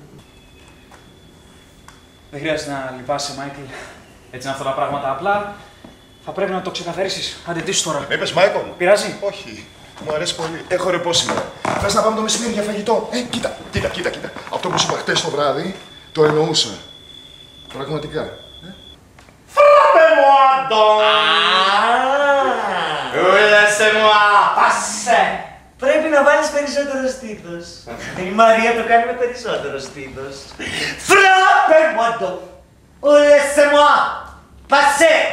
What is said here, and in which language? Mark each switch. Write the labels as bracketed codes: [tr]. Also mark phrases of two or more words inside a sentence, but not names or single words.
[el] Δεν χρειάζεται να λυπάσαι, Μάικλ. Έτσι είναι αυτά τα πράγματα. Απλά θα πρέπει να το ξεκαθαρίσεις. Άντε, τι σου τώρα. Με είπες Μάικλ. Πειράζει. Όχι. Μου αρέσει πολύ. Έχω ρεπό σήμερα. Θες να πάμε το μεσημέρι για φαγητό. Κοίτα. Αυτό που σου είπα χτες το βράδυ, το εννοούσα. Πραγματικά. [fr] Frappe moi donc! Laissez-moi! [el] Πάσε! Πρέπει να βάλεις περισσότερο στήθος. Η Μαρία το κάνει με περισσότερο στήθος. [fr] Frappe moi donc! Laissez-moi! [el] Πάσε!